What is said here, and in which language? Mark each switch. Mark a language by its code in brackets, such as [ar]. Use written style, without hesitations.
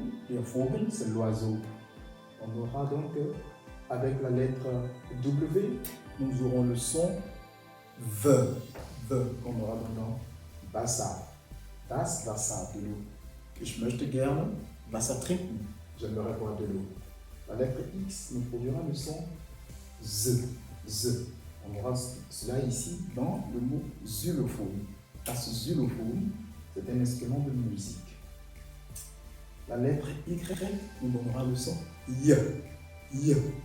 [fr] Le Vogel, c'est l'oiseau. On aura donc, avec la lettre W, nous aurons le son V, qu'on aura donc dans Wasser. [de] Das Wasser, [fr] de l'eau. [de] Ich möchte gerne Wasser trinken. [fr] J'aimerais boire de l'eau. La lettre X nous produira le son Z. On aura cela ici dans le mot xylophone. Das Xylophone, c'est un instrument de musique. La lettre Y nous donnera le son Y. Y.